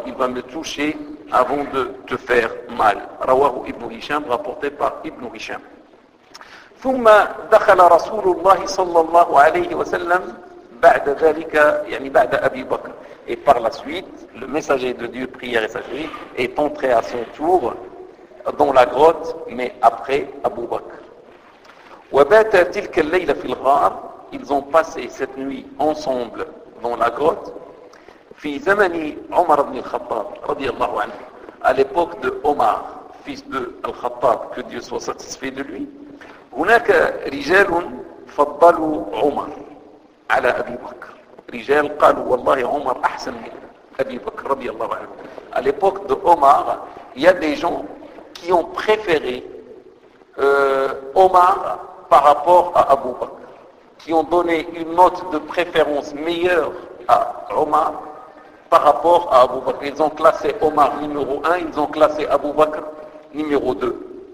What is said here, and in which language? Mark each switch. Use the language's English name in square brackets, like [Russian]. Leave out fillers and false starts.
[French] Il va me toucher avant de te faire mal. [Arabic] Rawahu Ibn Hisham, [French] rapporté par Ibn Hisham. [Arabic] ثم دخل رسول الله صلى الله عليه وسلم بعد ذلك, يعني بعد أبي بكر. [French] Et par la suite, le messager de Dieu, prière et sagerie, est entré à son tour dans la grotte, mais après Abu Bakr. Ils ont passé cette nuit ensemble dans la grotte. [Arabic] Fi zamani Omar ibn al-Khattab, radiallahu anhu, [French] à l'époque de Omar, fils de Al-Khattab, que Dieu soit satisfait de lui, [Arabic] هناك رجال فضلوا عمر على أبي بكر. رجال قالوا والله عمر أحسن من أبي بكر رضي الله عنه. [French] À l'époque de Omar, il y a des gens qui ont préféré Omar par rapport à Abu Bakr, qui ont donné une note de préférence meilleure à Omar par rapport à Abu Bakr. Ils ont classé Omar numéro 1, ils ont classé Abu Bakr numéro 2.